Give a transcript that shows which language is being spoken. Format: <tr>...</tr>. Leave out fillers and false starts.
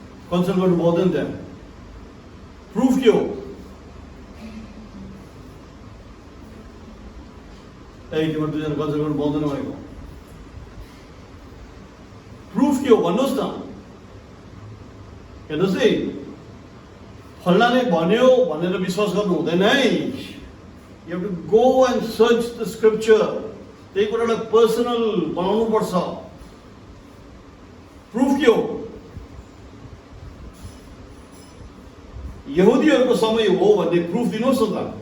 <ne>Consult गर्नु पाउँदैन त्यहाँ। प्रुफ के हो? तिम्रो दुईजना कल्चर गर्नु पाउँदैन भनेको प्रुफ के हो भन्नुहोस् न। हेर्नुहोस् है, फल्नाले भन्यो भनेर विश्वास गर्नु हुँदैन है।</ne> <en>You have to go and search the scripture.</en> <ne>त्यही कुरालाई पर्सनल बनाउनु पर्छ। प्रुफ के हो? यहुदीहरूको समय हो भन्ने प्रुफ दिनुहोस् न त।</ne>